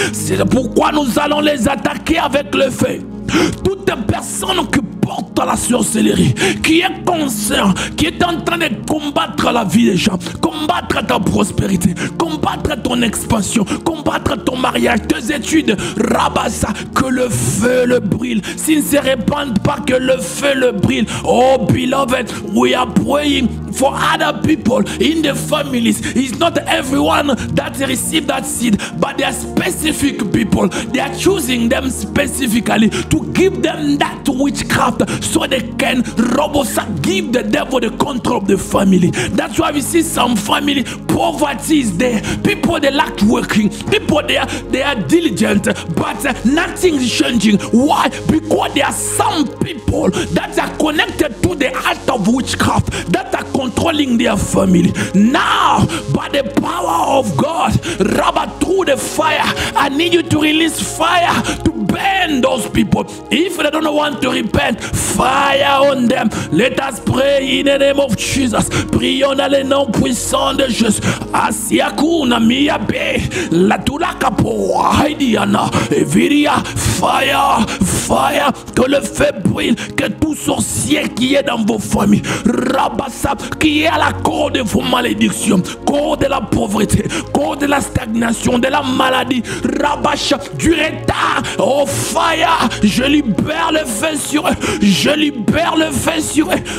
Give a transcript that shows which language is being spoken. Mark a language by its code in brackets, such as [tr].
[fr] C'est pourquoi nous allons les attaquer avec le feu. Toute personne qui porte la sorcellerie, qui est conscient, qui est en train de combattre la vie des gens, combattre ta prospérité, combattre ton expansion, combattre ton mariage, tes études, Rabassa, que le feu le brûle. S'il ne se répand pas, que le feu le brûle. [en] Oh beloved, we are praying for other people in the families. It's not everyone that receive that seed, but there are specific people. They are choosing them specifically to give them that witchcraft so they can give the devil the control of the family. That's why we see some family, poverty is there. People, they lack working. People, they are diligent, but nothing is changing. Why? Because there are some people that are connected to the art of witchcraft, that are controlling their family. Now, by the power of God, Rabba, through the fire, I need you to release fire to burn those people. If they don't want to repent, fire on them. Let us pray in the name of Jesus. [fr] Prions dans le nom puissant de Jésus. Asiakuna miabe la tulaka po haidiana eviria [en] fire, fire, [fr] que le feu brûle, que tout sorcier qui est dans vos familles, Rabassa, qui est à la cause de vos malédictions, cause de la pauvreté, cause de la stagnation, de la maladie, Rabasha, du retard, oh fire, je libère le feu sur eux, je libère le feu sur eux.